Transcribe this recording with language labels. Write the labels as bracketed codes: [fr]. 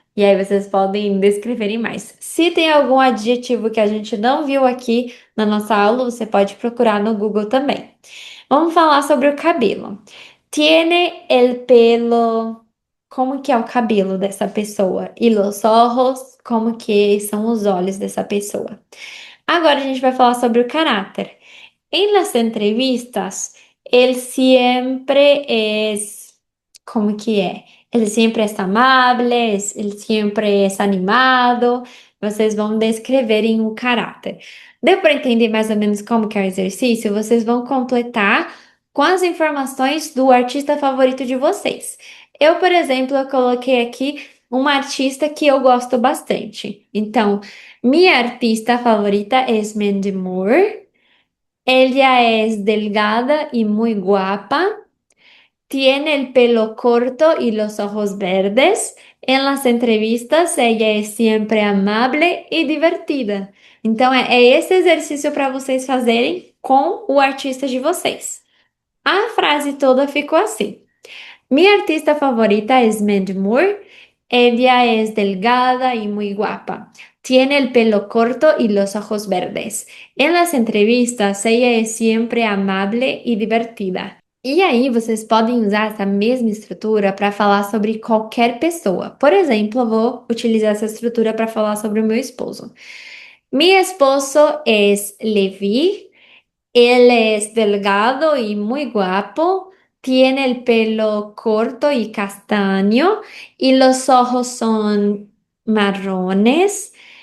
[pt] E aí vocês podem descreverem mais. Se tem algum adjetivo que a gente não viu aqui na nossa aula, você pode procurar no Google também. Vamos falar sobre o cabelo. [es] Tiene el pelo. [pt] Como que é o cabelo dessa pessoa? E [es] los ojos, [pt] como que são os olhos dessa pessoa? Agora a gente vai falar sobre o caráter. [es] En las entrevistas, él siempre es, [pt] ¿cómo que é? Ele sempre é amável, ele sempre é animado. Vocês vão descreverem o caráter. Deu para entender mais ou menos como que é o exercício? Vocês vão completar com as informações do artista favorito de vocês. Eu, por exemplo, eu coloquei aqui uma artista que eu gosto bastante. Então, minha artista favorita é Mandy Moore. [es] Ella es delgada y muy guapa. Tiene el pelo corto y los ojos verdes. En las entrevistas, ella es siempre amable e divertida. [pt] Então, é esse exercício para vocês fazerem com o artista de vocês. A frase toda ficou assim. [es] Mi artista favorita es Mandy Moore. Ella es delgada y muy guapa. Tiene el pelo corto y los ojos verdes. En las entrevistas, ella es siempre amable y divertida. [pt] E aí, vocês podem usar essa mesma estrutura para falar sobre qualquer pessoa. Por exemplo, eu vou utilizar essa estrutura para falar sobre o meu esposo. [es] Mi esposo es Levi. Él es delgado y muy guapo, tiene el pelo corto y castaño y los ojos son marrones.